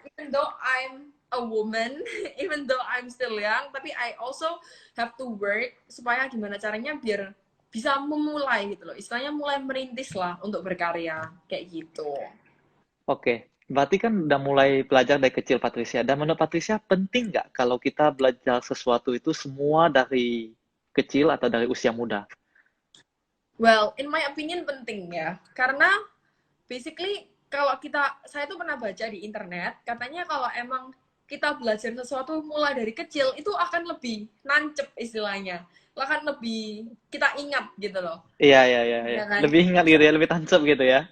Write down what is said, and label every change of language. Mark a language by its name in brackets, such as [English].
[English] even though I'm a woman, even though I'm still young, [Indonesian] tapi [English] I also have to work [Indonesian] supaya gimana caranya biar bisa memulai gitu loh. Istilahnya mulai merintis lah untuk berkarya kayak gitu. Oke, berarti kan udah mulai belajar dari kecil Patricia. Dan menurut Patricia, penting nggak kalau kita belajar sesuatu itu semua dari kecil atau dari usia muda? [English] Well, in my opinion [Indonesian] penting ya. Karena basically kalau saya tuh pernah baca di internet katanya kalau emang kita belajar sesuatu mulai dari kecil itu akan lebih nancep istilahnya, akan lebih kita ingat gitu loh Iya, iya, iya, iya. ya kan. Lebih ingat gitu ya, lebih tancap gitu ya.